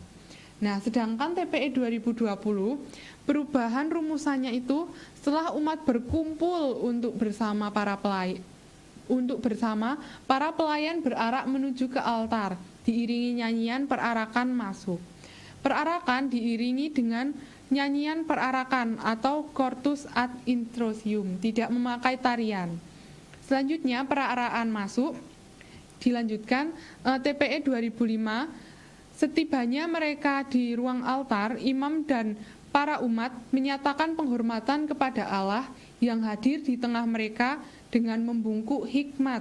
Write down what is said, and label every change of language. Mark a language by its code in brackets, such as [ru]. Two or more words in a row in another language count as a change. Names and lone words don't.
[id] Nah, sedangkan TPE 2020, perubahan rumusannya itu setelah umat berkumpul untuk bersama para pelayan berarak menuju ke altar, diiringi nyanyian perarakan masuk. Perarakan diiringi dengan nyanyian perarakan atau [la] Cortus ad introsium, [id] tidak memakai tarian. Selanjutnya peraraan masuk dilanjutkan TPE 2005. Setibanya mereka di ruang altar, imam dan para umat menyatakan penghormatan kepada Allah yang hadir di tengah mereka dengan membungkuk hikmat.